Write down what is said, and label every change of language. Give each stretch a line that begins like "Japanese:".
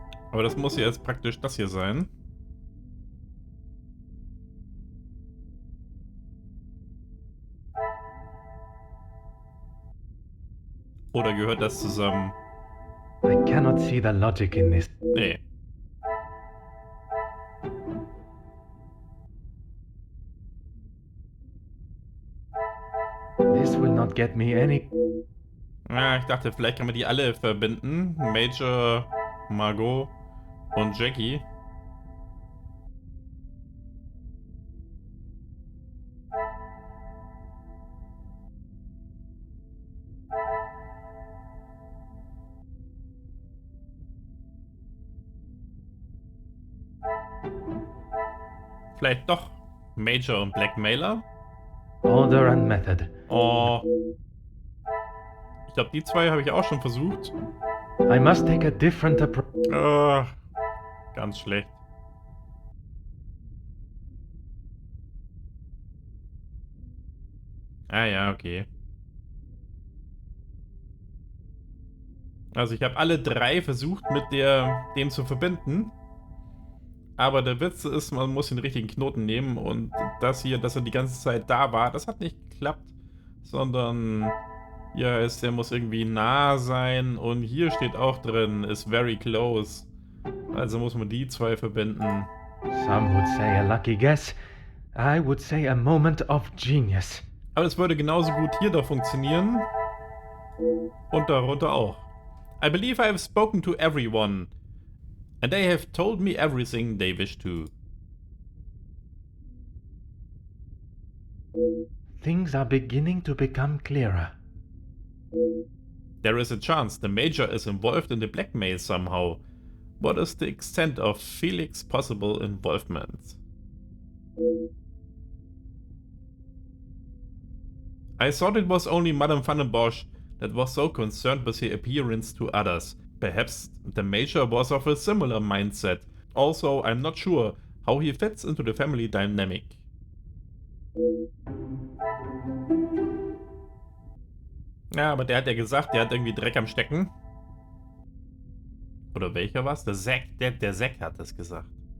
German: Aber das muss ja jetzt praktisch das hier sein. Oder gehört das zusammen?
English: I cannot see the logic in this.
German: Nee.
English: This will not get me any.
German: Ja, ich dachte, vielleicht kann man die alle verbinden. Major, Margot und Jackie. Vielleicht doch Major und Blackmailer?
English: Order and method. Oh.
German: Ich glaube, die zwei habe ich auch schon versucht.
English: I must take a different approach.
German: Ganz schlecht. Ah ja, okay. Also ich habe alle drei versucht mit dem zu verbinden. Aber der Witz ist, man muss den richtigen Knoten nehmen. Und das hier, dass er die ganze Zeit da war, das hat nicht geklappt. Sondern, ja, der muss irgendwie nah sein. Und hier steht auch drin,
English: is very close.
German: Also muss man die zwei verbinden.
English: Some would say a lucky guess. I would say a moment of genius.
German: Aber es würde genauso gut hier da funktionieren. Und darunter auch.
English: I believe I have spoken to everyone, and they have told me everything they wish to. Things are beginning to become clearer. There is a chance the Major is involved in the blackmail somehow. What is the extent of Felix's possible involvement? I thought it was only Madame van den Bosch that was so concerned with her appearance to others. Perhaps the Major was of a similar mindset. Also, I'm not sure how he fits into the family dynamic.
German: Ja, aber der hat ja gesagt, der hat irgendwie Dreck am Stecken. Oder welcher war's? Der Zack, der Zack hat das gesagt.